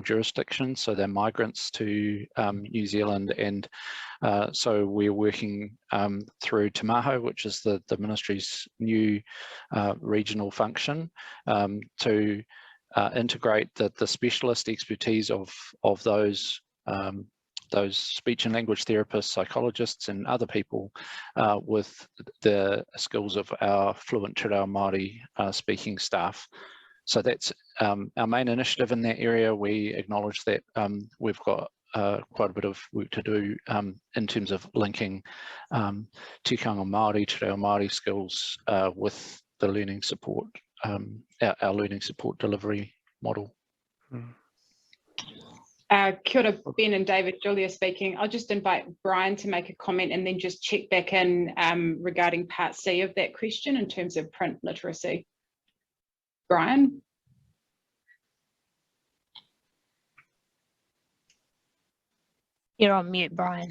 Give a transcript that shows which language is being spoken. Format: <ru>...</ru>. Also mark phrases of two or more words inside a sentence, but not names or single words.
<en>jurisdictions, so they're migrants to New Zealand, and so we're working through Te Maho, which is the Ministry's new regional function, to integrate the specialist expertise of those speech and language therapists, psychologists and other people with the skills of our fluent</en> <mi>te reo Māori</mi> <en>speaking staff. So that's our main initiative in that area. We acknowledge that we've got quite a bit of work to do in terms of linking</en> <mi>tikanga Māori, te reo Māori</mi> <en>skills with the learning support, our learning support delivery model.</en> <mi>Kia ora,</mi> <en>Ben and David, Julia speaking. I'll just invite Brian to make a comment and then just check back in regarding part C of that question in terms of print literacy. Brian? You're on mute, Brian.</en>